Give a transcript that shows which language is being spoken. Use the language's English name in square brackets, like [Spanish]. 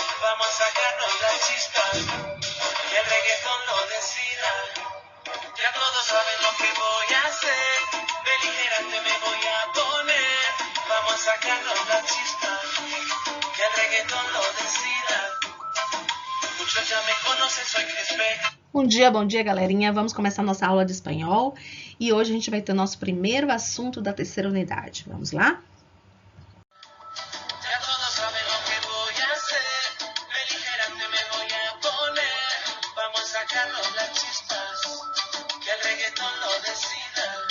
[Spanish] Vamos a sacarnos la chispa, que el reggaetón lo decida. Ya todos saben lo que voy a hacer, beligerante me voy a poner. Vamos a sacarnos la chispa, que el reggaetón lo decida. Muchos ya me conocen, soy Chris Beck. [Portuguese] Bom dia, galerinha. Vamos começar nossa aula de espanhol e hoje a gente vai ter nosso primeiro assunto da terceira unidade. Vamos lá? [Spanish] Ya todos saben lo que voy a hacer, beligerante me voy a poner. Vamos a sacarnos las chispas, que el reggaetón lo decida.